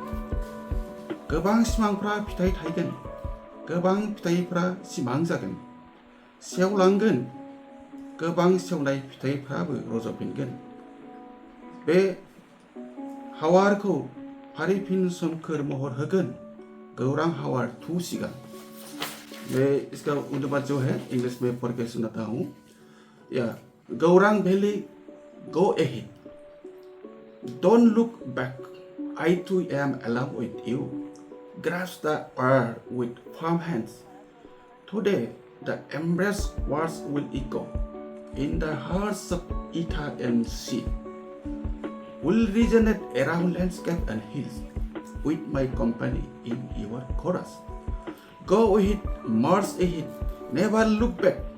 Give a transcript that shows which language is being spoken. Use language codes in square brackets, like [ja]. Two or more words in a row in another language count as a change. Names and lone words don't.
[brx] गोबां सिमांफ्रा फिथाइ थायगोन गोबां फिथाइफ्रा सिमां जागोन सेवलांगोन गोबां सेवनाय फिथाइफ्राबो रज'फिनगोन बे हावारखौ फारिफिन सोमखोर महर होगोन गौरां हावार थू सिगां। [hi] मैं इसका अनुवाद जो है इंग्लिश में पढ़ के सुनाता हूँ। [en] या गौरांग वैली go ahead don't look back I too am along with you grasp the earth with firm hands today the embrace words will echo in the hearts of ether and sea will resonate around landscape and hills with my company in your chorus go ahead march ahead never look back